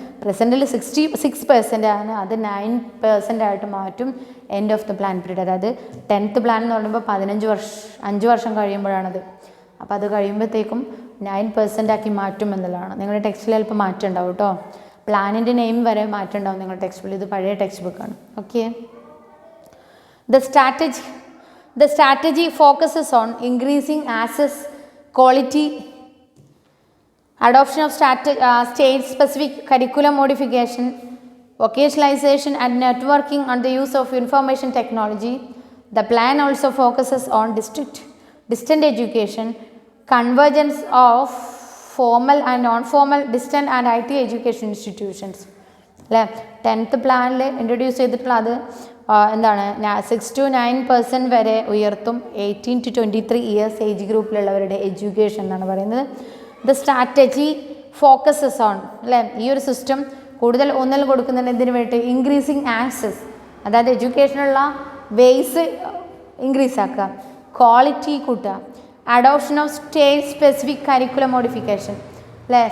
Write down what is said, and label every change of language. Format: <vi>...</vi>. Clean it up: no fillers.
<ml>പ്രസൻറ്റിൽ 66% ആണ്, അത് 9% ആയിട്ട് മാറ്റും</ml> <en>End of the plan period.</en> <ml>അതായത് 10th പ്ലാൻ എന്ന് പറയുമ്പോൾ 5 വർഷം കഴിയുമ്പോഴാണത്. അപ്പോൾ അത് കഴിയുമ്പോഴത്തേക്കും 9% ആക്കി മാറ്റും എന്നുള്ളതാണ്. നിങ്ങളുടെ ടെക്സ്റ്റിൽ ചിലപ്പോൾ മാറ്റം ഉണ്ടാവും കേട്ടോ. പ്ലാനിൻ്റെ നെയിം വരെ മാറ്റം ഉണ്ടാവും നിങ്ങളുടെ ടെക്സ്റ്റ് ബുക്കിൽ. ഇത് പഴയ ടെക്സ്റ്റ് ബുക്കാണ്. Okay.</ml> <en>The strategy focuses on increasing access, quality, adoption of state-specific curriculum modification, vocationalization and networking on the use of information technology. The plan also focuses on distant education, convergence of formal and non-formal distant and IT education institutions.</en> <ml>അല്ലേ. 10th പ്ലാനിൽ introduce ചെയ്തിട്ടുള്ള അത് എന്താണ് 6 to 9% വരെ ഉയർത്തും 18 to 23 years age ഗ്രൂപ്പിലുള്ളവരുടെ education എന്നാണ് പറയുന്നത്.</ml> <en>the strategy focuses on</en> <ml>അല്ലേ. ഈ ഒരു സിസ്റ്റം കൂടുതൽ ഊന്നൽ കൊടുക്കുന്നതിന് ഇതിന് വേണ്ടി ഇൻക്രീസിങ് ആക്സസ്, അതായത് എഡ്യൂക്കേഷനുള്ള വേസ് ഇൻക്രീസ് ആക്കുക, ക്വാളിറ്റി കൂട്ടുക, adoption of state specific curriculum modification അല്ലേ.</ml>